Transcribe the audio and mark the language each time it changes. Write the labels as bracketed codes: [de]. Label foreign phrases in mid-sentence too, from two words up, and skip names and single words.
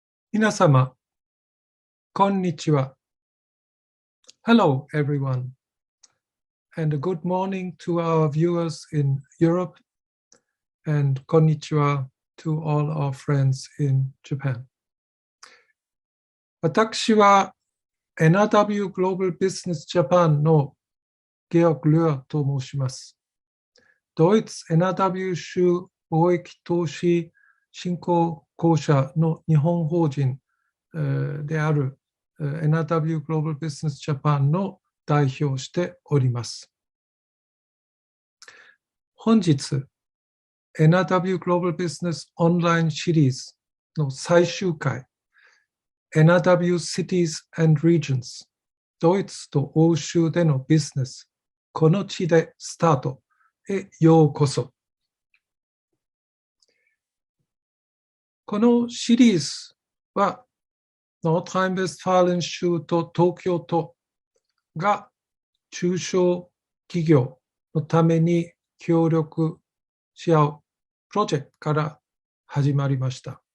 [ja] 皆様、こんにちは。 [en] Hello, everyone, and good morning to our viewers in Europe, and konnichiwa to all our friends in Japan. [ja] 私は NRW.Global Business Japan のゲオグ・ルアーと申します。ドイツ NRW 州貿易投資振興公社の日本法人である NRW.Global Business Japan の代表をしております。本日、NRW.Global Business オンラインシリーズの最終回、NRW Cities and Regions、ドイツと欧州でのビジネス、この地でスタートへようこそ。このシリーズは、ノートライン・ベストファーレン州と東京都が中小企業のために協力し合うプロジェクトから始まりました。